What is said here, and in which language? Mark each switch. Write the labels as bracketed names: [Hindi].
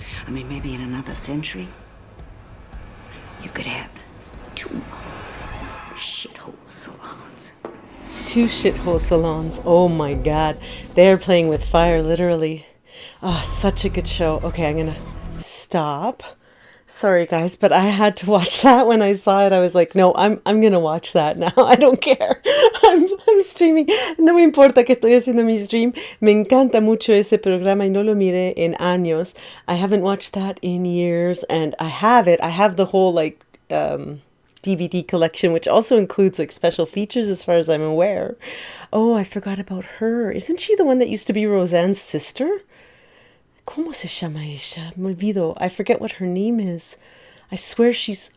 [English] I mean, maybe in another century, you could have 2 shithole salons. 2 shithole salons. Oh my god. They're playing with fire, literally. Oh, such a good show. Okay, I'm gonna stop. Sorry guys, but I had to watch that when I saw it. I was like, no, I'm gonna watch that now. I don't care. I'm streaming. [Spanish] No me importa que estoy haciendo mi stream. Me encanta mucho ese programa y no lo miré en años. [English] I haven't watched that in years, and I have it. I have the whole like DVD collection, which also includes like special features as far as I'm aware. Oh, I forgot about her. Isn't she the one that used to be Roseanne's sister? [Spanish] ¿Cómo se llama ella? Me olvido. [English] I forget what her name is. I swear she's...